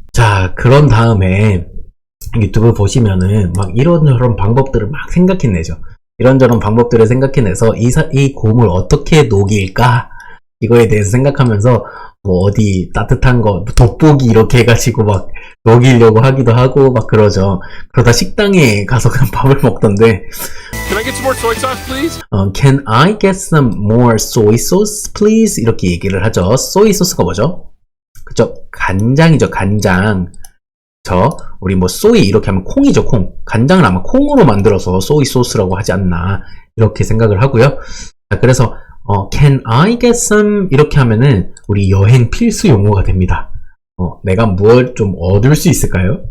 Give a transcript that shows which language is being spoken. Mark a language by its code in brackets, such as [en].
[ko] 자, 그런 다음에 유튜브 보시면은 막 이런저런 방법들을 막 생각해내죠. 이런저런 방법들을 생각해내서 이 곰을 어떻게 녹일까? 이거에 대해서 생각하면서 뭐 어디 따뜻한 거 돋보기 이렇게 해가지고 막 녹이려고 하기도 하고 막 그러죠. 그러다 식당에 가서 그냥 밥을 먹던데 [en] Can I get some more soy sauce, please? Can I get some more soy sauce, please? [ko] 이렇게 얘기를 하죠. soy 소스가 뭐죠? 그쵸? 간장이죠, 간장. 우리 뭐 soy 이렇게 하면 콩이죠, 콩. 간장을 아마 콩으로 만들어서 soy 소스라고 하지 않나 이렇게 생각을 하고요. 자, 그래서 [en] Can I get some? [ko] 이렇게 하면은 우리 여행 필수 용어가 됩니다. 내가 뭘 좀 얻을 수 있을까요?